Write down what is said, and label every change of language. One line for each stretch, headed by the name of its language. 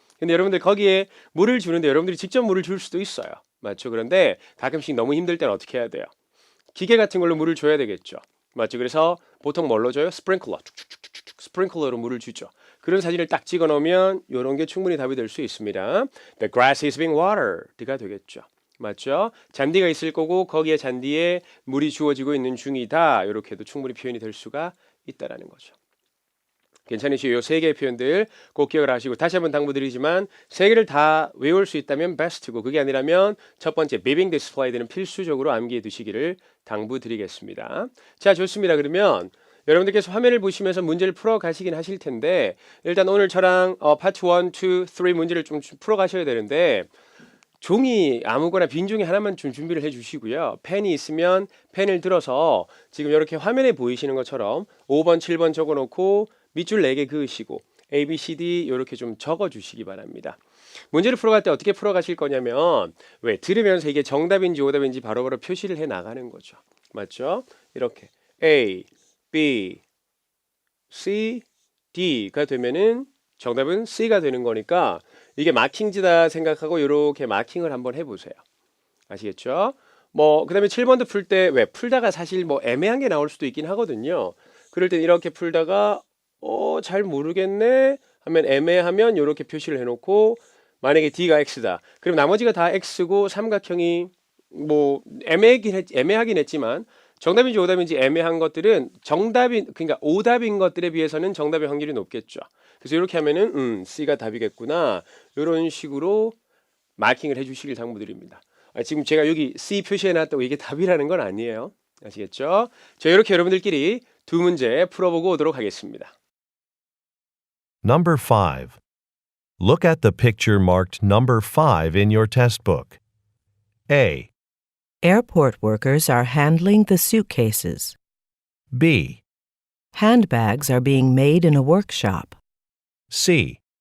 Korean: 근데 여러분들 거기에 물을 주는데 여러분들이 직접 물을 줄 수도 있어요. 맞죠? 그런데 가끔씩 너무 힘들 때는 어떻게 해야 돼요? 기계 같은 걸로 물을 줘야 되겠죠. 맞죠? 그래서 보통 뭘로 줘요? 스프링클러. 축축축축축 스프링클러로 물을 주죠. 그런 사진을 딱 찍어 놓으면 이런 게 충분히 답이 될 수 있습니다.
English: The grass is being watered가
Korean: 되겠죠. 맞죠? 잔디가 있을 거고 거기에 잔디에 물이 주어지고 있는 중이다. 이렇게도 충분히 표현이 될 수가 있다라는 거죠. 괜찮으시죠? 이 3개의 표현들 꼭 기억을 하시고 다시 한번 당부드리지만 3개를 다 외울 수 있다면 베스트고 그게 아니라면 첫 번째
English: being displayed
Korean: 는 필수적으로 암기해 두시기를 당부드리겠습니다. 자, 좋습니다. 그러면 여러분들께서 화면을 보시면서 문제를 풀어 가시긴 하실 텐데 일단 오늘 저랑 파트 1, 2, 3 문제를 좀 풀어 가셔야 되는데 종이 아무거나 빈 종이 하나만 좀 준비를 해 주시고요. 펜이 있으면 펜을 들어서 지금 이렇게 화면에 보이시는 것처럼 5번, 7번 적어 놓고 밑줄 4개 그으시고 A, B, C, D 이렇게 좀 적어 주시기 바랍니다. 문제를 풀어갈 때 어떻게 풀어가실 거냐면 왜 들으면서 이게 정답인지 오답인지 바로바로 표시를 해 나가는 거죠. 맞죠? 이렇게 A, B, C, D가 되면은 정답은 C가 되는 거니까 이게 마킹지다 생각하고 이렇게 마킹을 한번 해보세요. 아시겠죠? 뭐 그다음에 7번도 풀 때 왜 풀다가 사실 뭐 애매한 게 나올 수도 있긴 하거든요. 그럴 땐 이렇게 풀다가 잘 모르겠네 하면 애매하면 이렇게 표시를 해놓고 만약에 D가 X다. 그럼 나머지가 다 X고 삼각형이 뭐 애매하긴 했지만 정답인지 오답인지 애매한 것들은 그러니까 오답인 것들에 비해서는 정답의 확률이 높겠죠. 그래서 이렇게 하면은 C가 답이겠구나. 이런 식으로 마킹을 해주시길 당부드립니다. 지금 제가 여기 C 표시해놨다고 이게 답이라는 건 아니에요. 아시겠죠? 자, 이렇게 여러분들끼리 두 문제 풀어보고 오도록 하겠습니다.
English: Number 5. Look at the picture marked number 5 in your test book. A, Airport workers are handling the suitcases. B, Handbags are being made in a workshop. C,